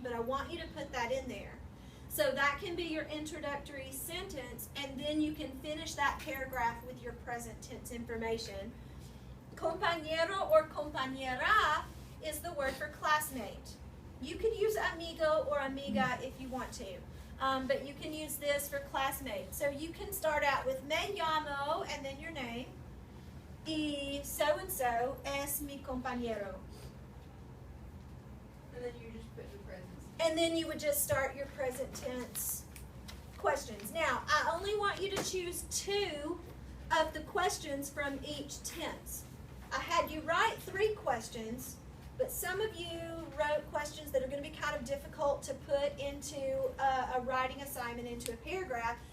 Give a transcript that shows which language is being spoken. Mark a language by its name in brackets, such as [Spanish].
[English] But I want you to put that in there. So that can be your introductory sentence, and then you can finish that paragraph with your present tense information. Compañero or compañera is the word for classmate. You could use amigo or amiga if you want to. But you can use this for classmate. So you can start out with [Spanish] me llamo [English] and then your name. [Spanish] Y so-and-so es mi compañero. [English] And then you just put your presents. And then you would just start your present tense questions. Now, I only want you to choose 2 of the questions from each tense. I had you write 3 questions, but some of you wrote questions that are going to be kind of difficult to put into a writing assignment, into a paragraph.